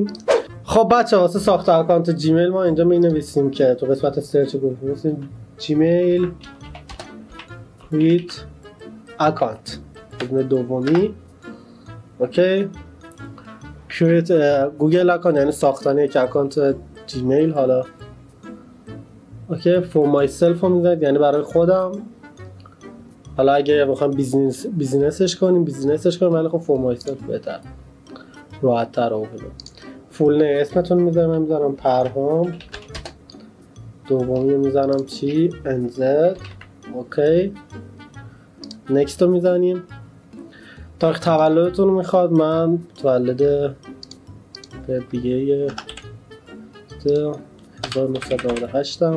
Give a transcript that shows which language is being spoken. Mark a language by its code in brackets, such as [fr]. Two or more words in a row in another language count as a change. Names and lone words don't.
[fa] خب بچه‌ها، واسه ساخت اکانت جیمیل ما اینجا می‌نویسیم که تو قسمت سرچ گوگل می‌نویسیم جیمیل [en] create account. [fa] بدون دومی. اوکی. create گوگل اکانت یعنی ساختن یک اکانت جیمیل. حالا اوکی، [en] for myself [fa] رو میذارید یعنی برای خودم. حالا اگه بخوام بیزینسش کنیم ولی خب [en] for myself [fa] بهتر، راحت تر رو بدم. فول نیم اسمتون میذارم. من میذارم پرهام. دومی میذارم چی؟ NZ. اوکی، نکست رو میزنیم. تاریخ تولدتون میخواد. من متولد به دیگه 1998 م.